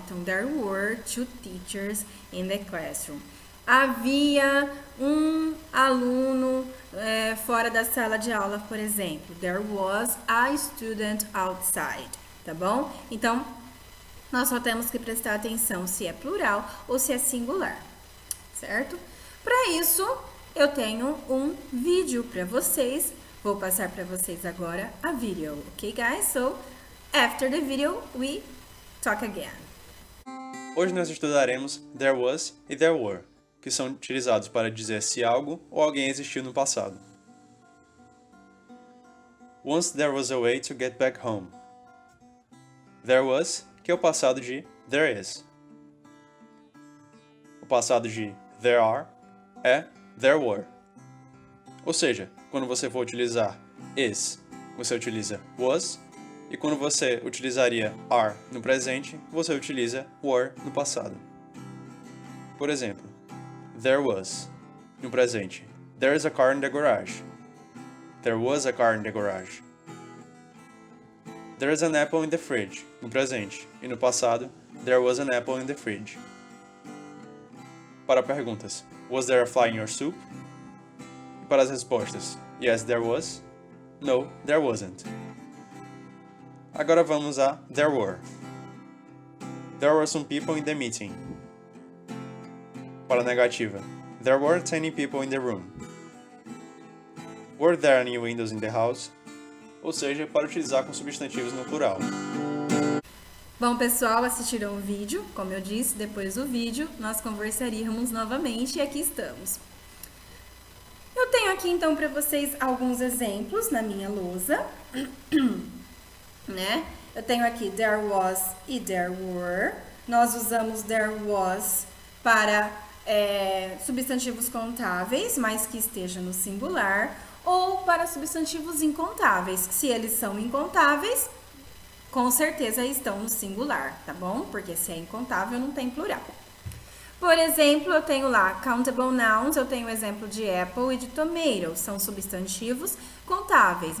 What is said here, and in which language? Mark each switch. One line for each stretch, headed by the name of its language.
English: Então, there were two teachers in the classroom.
Portuguese: Havia um aluno fora da sala de aula, por exemplo.
English: There was a student outside,
Portuguese: tá bom? Então, nós só temos que prestar atenção se é plural ou se é singular. Certo? Para isso, eu tenho um vídeo para vocês. Vou passar para vocês agora a video, ok, guys?
English: So, after the video, we talk again.
Portuguese: Hoje nós estudaremos there was e there were, que são utilizados para dizer se algo ou alguém existiu no passado.
English: Once there was a way to get back home.
Portuguese: There was, que é o passado de there is. O passado de there are é there were. Ou seja, quando você for utilizar is, você utiliza was, e quando você utilizaria are no presente, você utiliza were no passado. Por exemplo,
English: there was,
Portuguese: no presente,
English: there is a car in the garage. There was a car in the garage. There is an apple in the fridge,
Portuguese: no presente, e no passado,
English: there was an apple in the fridge.
Portuguese: Para perguntas,
English: was there a fly in your soup?
Portuguese: E para as respostas,
English: yes, there was. No, there wasn't.
Portuguese: Agora vamos a
English: there were. There were some people in the meeting.
Portuguese: Para a negativa,
English: there weren't any people in the room. Were there any windows in the house?
Portuguese: Ou seja, para utilizar com substantivos no plural. Bom, pessoal, assistiram o vídeo, como eu disse, depois do vídeo nós conversaríamos novamente e aqui estamos. Eu tenho aqui então para vocês alguns exemplos na minha lousa, né? Eu tenho aqui there was e there were. Nós usamos there was para substantivos contáveis, mas que esteja no singular, ou para substantivos incontáveis. Se eles são incontáveis, com certeza estão no singular, tá bom? Porque se é incontável, não tem plural. Por exemplo, eu tenho lá countable nouns, eu tenho o exemplo de apple e de tomato, são substantivos contáveis.